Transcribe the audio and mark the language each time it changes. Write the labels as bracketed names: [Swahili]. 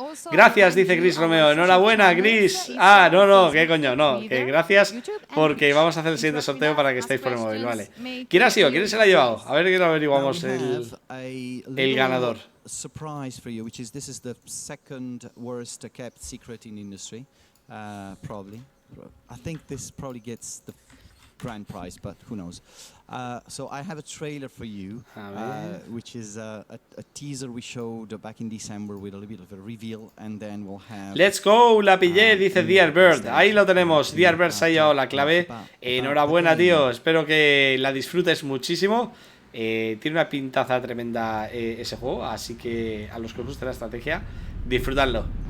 [Spanish] Gracias, dice Chris Romeo. Enhorabuena, Chris. Ah, no, qué coño, no. Que gracias porque vamos a hacer el siguiente sorteo para que estéis por el móvil, vale. ¿Quién ha sido? ¿Quién se la ha llevado? A ver que averiguamos el ganador. [English] Surprise for you, which is this is the second worst kept secret in the industry, probably. I think this probably gets the grand prize, but who knows. So I have a trailer for you, which is a teaser we showed back in December with a little bit of a reveal, and then we'll have... Let's go, [Spanish] la pillé, dice Dear Bird. Ahí lo tenemos, Dear Bird se ha llevado la clave. Enhorabuena, tío, espero que la disfrutes muchísimo. Tiene una pintaza tremenda ese juego, así que a los que os guste la estrategia, disfrutadlo.